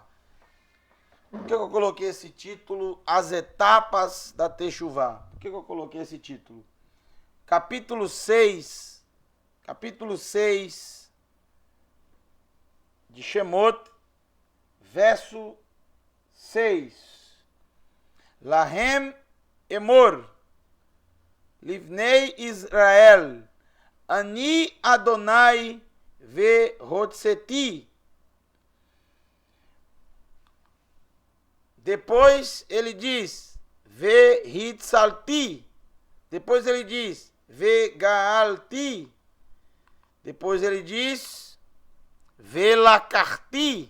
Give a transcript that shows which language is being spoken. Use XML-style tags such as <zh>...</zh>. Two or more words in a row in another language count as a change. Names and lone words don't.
<pt>Por que eu coloquei esse título, As Etapas da Techuvá? Por que eu coloquei esse título? Capítulo 6, de Shemot, verso 6.</pt> <he>להם אמור לבני ישראל אני יהוה והוצאתי.</he> <pt>Depois ele diz, vehitzalti. Depois ele diz, vegaalti. Depois ele diz, velakarti.</pt>